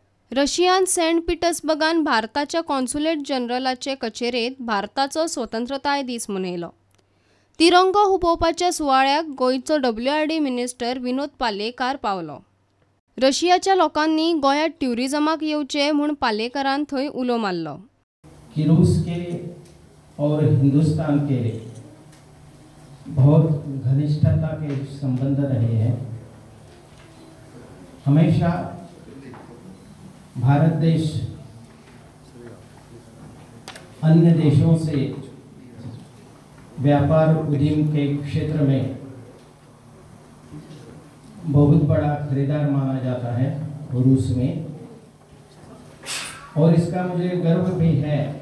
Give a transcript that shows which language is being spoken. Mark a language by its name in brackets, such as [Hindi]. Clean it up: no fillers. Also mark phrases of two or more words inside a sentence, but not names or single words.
[Konkani] रशियान सेंट पीटर्सबर्गान भारताच्या कॉन्सुलेट जनरलाचे कचेरेत भारताचो स्वतंत्रताय दीस मनयलो. तिरंगो हुबोवपाच्या सुवाळ्याक गोंयचो WRD मिनिस्टर विनोद पालयेकार पावलो. रशियाच्या लोकांनी गोंयांत ट्युरिझमाक येवचे म्हूण पालयेकारान थंय उलो मारलो. [Hindi] कि रूस के और हिंदुस्तान के बहुत घनिष्ठता के संबंध रहे हैं. हमेशा भारत देश अन्य देशों से व्यापार उद्यम के क्षेत्र में बहुत बड़ा खरीदार माना जाता है रूस में, और इसका मुझे गर्व भी है.